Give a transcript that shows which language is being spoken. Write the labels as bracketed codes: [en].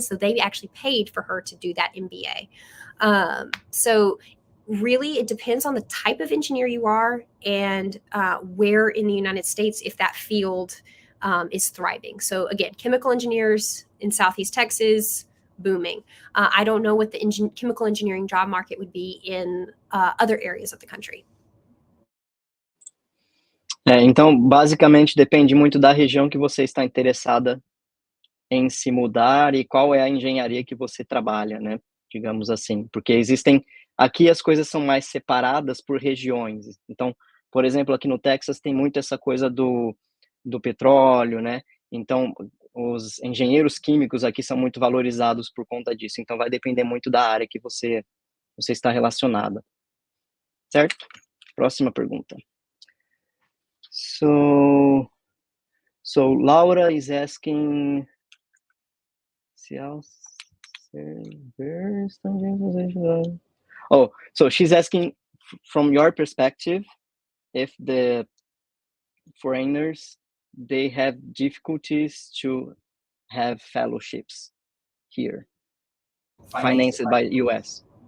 [en] So they actually paid for her to do that MBA. So really, it depends on the type of engineer you are and where in the United States, if that field is thriving. So again, chemical engineers in Southeast Texas, booming. I don't know what the chemical engineering job market would be in other areas of the country. [pt] Então, basicamente, depende muito da região que você está interessada em se mudar e qual é a engenharia que você trabalha, né? Digamos assim, porque existem... Aqui as coisas são mais separadas por regiões. Então, por exemplo, aqui no Texas tem muito essa coisa do petróleo, né? Então, os engenheiros químicos aqui são muito valorizados por conta disso. Então, vai depender muito da área que você está relacionada. certo? Próxima pergunta. [en] So Laura is asking, oh, so she's asking from your perspective, if the foreigners, they have difficulties to have fellowships here, financed by US.